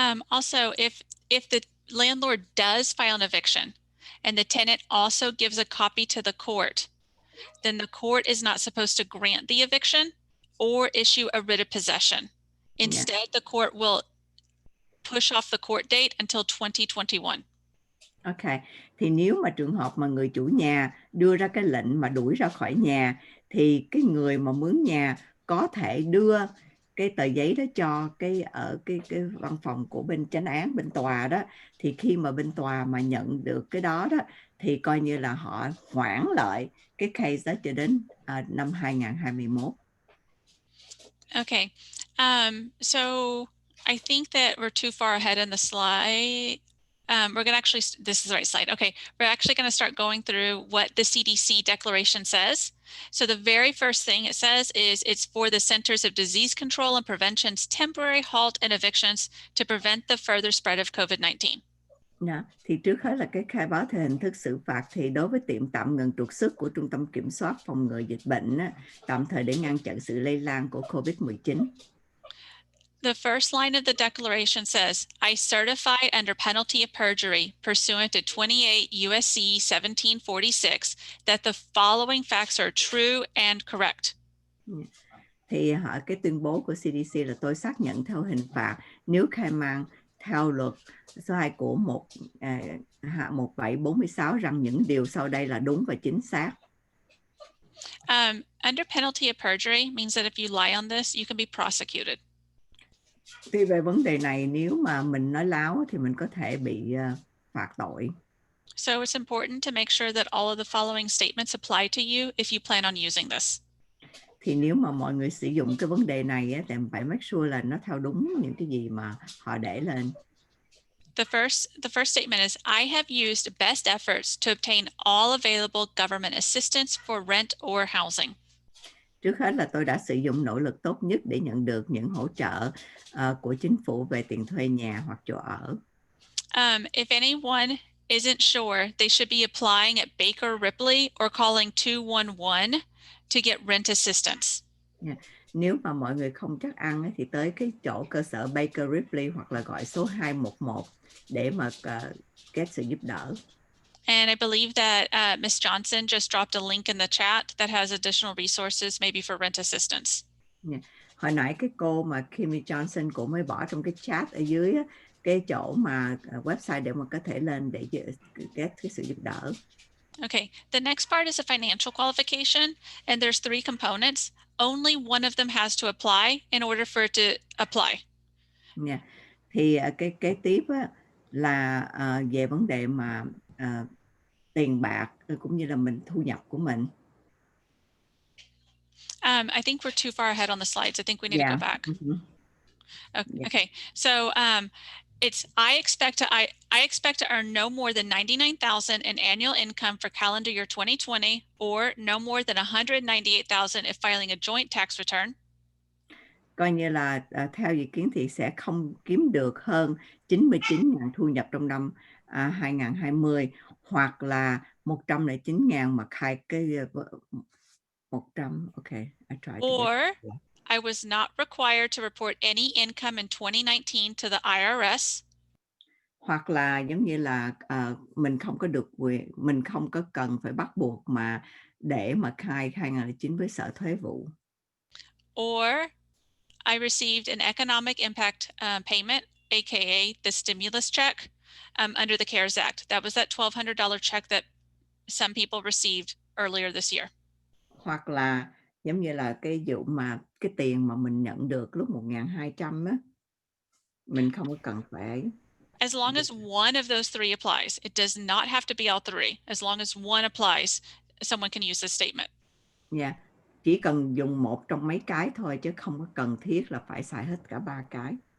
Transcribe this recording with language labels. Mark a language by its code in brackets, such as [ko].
[en] Also, if the landlord does file an eviction and the tenant also gives a copy to the court, then the court is not supposed to grant the eviction or issue a writ of possession. Instead, the court will push off the court date until 2021. [vi] Ok, thì nếu mà trường hợp mà người chủ nhà đưa ra cái lệnh mà đuổi ra khỏi nhà thì cái người mà mướn nhà có thể đưa cái tờ giấy đó cho cái văn phòng của bên chánh án, bên tòa đó, thì khi mà bên tòa mà nhận được cái đó thì coi như là họ hoãn lại cái case đó cho đến năm 2021. [en] Okay, so I think that we're too far ahead in the slide. We're going to actually, this is the right slide. Okay, we're actually going to start going through what the CDC declaration says. So the very first thing it says is it's for the Centers of Disease Control and Prevention's temporary halt and evictions to prevent the further spread of COVID-19. [vi] Thì trước hết là cái khai báo theo hình thức xử phạt thì đối với tiệm tạm ngừng trục xuất của Trung tâm Kiểm soát Phòng ngừa Dịch bệnh tạm thời để ngăn chặn sự lây lan của COVID-19. [en] The first line of the declaration says, I certify under penalty of perjury pursuant to 28 USC 1746 that the following facts are true and correct. [vi] Thì cái tuyên bố của CDC là tôi xác nhận theo hình phạt nếu khai mang theo luật số 2 của 1746 rằng những điều sau đây là đúng và chính xác. [en] Under penalty of perjury means that if you lie on this, you can be prosecuted. [vi] Thì về vấn đề này nếu mà mình nói láo thì mình có thể bị phạt tội. [en] So it's important to make sure that all of the following statements apply to you if you plan on using this. [vi] Thì nếu mà mọi người sử dụng cái vấn đề này á, thì phải [en] make sure [vi] là nó theo đúng những cái gì mà họ để lên. [en] The first statement is, I have used best efforts to obtain all available government assistance for rent or housing. [vi] Trước hết là tôi đã sử dụng nỗ lực tốt nhất để nhận được những hỗ trợ của chính phủ về tiền thuê nhà hoặc chỗ ở. [en] If anyone isn't sure, they should be applying at Baker Ripley or calling 211 to get rent assistance. Yeah. [vi] Nếu mà mọi người không chắc ăn ấy, thì tới cái chỗ cơ sở Baker Ripley hoặc là gọi số 211 để mà get sự giúp đỡ. [en] And I believe that Ms. Johnson just dropped a link in the chat that has additional resources maybe for rent assistance. Yeah. [vi] Hồi nãy cái cô mà Kimmy Johnson cũng mới bỏ trong cái chat ở dưới á, cái chỗ mà website để mà có thể lên để get cái sự giúp đỡ. [en] Okay, the next part is a financial qualification, and there's 3 components. Only one of them has to apply in order for it to apply. Yeah. [vi] Thì cái kế tiếp á, là về vấn đề mà tiền bạc cũng như là mình thu nhập của mình. [en] I think we're too far ahead on the slides. I think we need to go back. Mm-hmm. Okay, so it's I expect to earn no more than $99,000 in annual income for calendar year 2020, or no more than $198,000 if filing a joint tax return. [vi] Coi như là theo dự kiến thì sẽ không kiếm được hơn 99.000 thu nhập trong năm 2020, hoặc là 109.000 mà khai cái 100. [en] Okay, I tried to Or get I was not required to report any income in 2019 to the IRS. [vi] Hoặc là giống như là mình không có được quyền, mình không có cần phải bắt buộc mà để mà khai 2019 với Sở Thuế vụ. [en] Or I received an economic impact payment, aka the stimulus check, under the CARES Act. That was that $1,200 check that some people received earlier this year. [vi] Hoặc là giống như là cái vụ mà cái tiền mà mình nhận được lúc 1.200 á, mình không có cần phải. [en] As long as one of those 3 applies, it does not have to be all 3. As long as one applies, someone can use this statement. Yeah. [vi] Chỉ cần dùng một trong mấy cái thôi, chứ không có cần thiết là phải xài hết cả 3 cái.